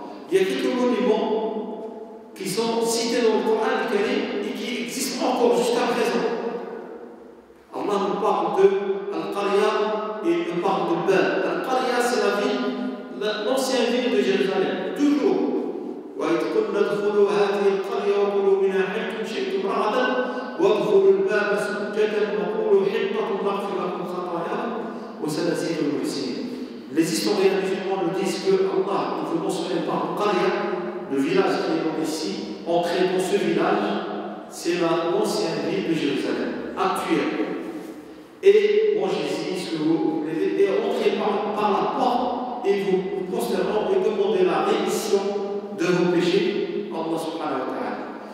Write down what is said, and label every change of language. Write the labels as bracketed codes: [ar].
[fr] Il y a quelques monuments qui sont cités dans le Coran et qui existent encore jusqu'à présent. Allah nous parle de Al-Qarya et il nous parle de Bab. Al-Qarya, c'est la ville, l'ancienne ville de Jérusalem, toujours. [ar] وإذ قلنا ادخلوا هذه القرية وكلوا منها حيث شئتم رغدا وادخلوا الباب سجدا وقولوا حطة نغفر لكم خطاياكم وسنزيد المحسنين. [fr] Les historiens musulmans nous disent que Allah ne veut mentionner pas Qarya, le village qui est donc ici. Entrer dans ce village, c'est l'ancienne ville de Jérusalem, actuelle. Et mangez-y ce que vous voulez, et entrez par la porte et vous prosternez et demandez la rémission de vos péchés, Allah subhanahu wa ta'ala.